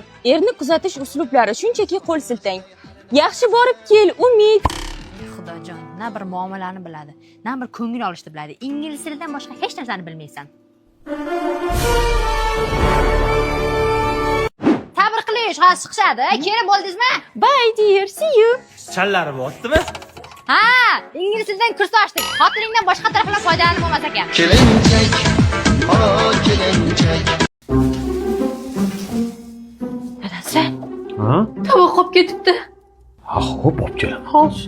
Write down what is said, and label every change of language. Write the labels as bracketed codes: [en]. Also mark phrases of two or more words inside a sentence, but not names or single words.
[uz] Erni kuzatish uslublari shunchaki qo'l siltang. Yaxshi borib kel, Umid. Xudojon, na bir muomalani biladi, na bir ko'ngil olishni biladi. Ingliz tilidan boshqa hech narsani bilmaysan. Sabr qilish, hozir chiqishadi. Kelin bo'ldingizmi? [en] Bye dear, see you. [uz] Challari bo'ptimi? Ha, ingliz tilidan kurs ochdik. Xotiningdan boshqa taraflar foydalanib bo'lmas ekan. Kelinchak, kelinchak. Dadasi, Ha? tovoq qolib ketibdi. Ha, xo'p, olib kelaman. Hozir.